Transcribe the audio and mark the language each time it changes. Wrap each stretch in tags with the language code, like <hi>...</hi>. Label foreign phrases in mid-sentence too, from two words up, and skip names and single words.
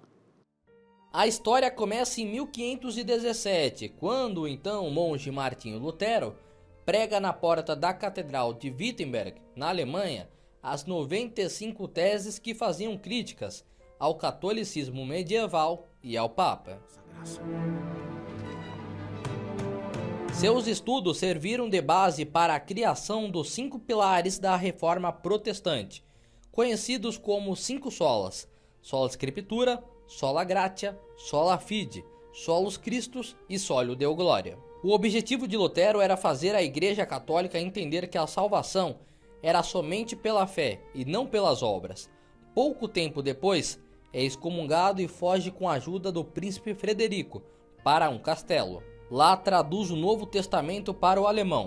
<pt>A história começa em 1517, quando então o monge Martinho Lutero prega na porta da Catedral de Wittenberg, na Alemanha, as 95 teses que faziam críticas ao catolicismo medieval e ao Papa. Seus estudos serviram de base para a criação dos 5 pilares da Reforma Protestante, conhecidos como 5 solas:</pt> <la>sola Scriptura, sola Gratia, sola Fide, solus Christus e solio Deo Gloria.</la> <pt>O objetivo de Lutero era fazer a Igreja Católica entender que a salvação era somente pela fé e não pelas obras. Pouco tempo depois, é excomungado e foge com a ajuda do príncipe Frederico para um castelo. Lá traduz o Novo Testamento para o alemão.</pt>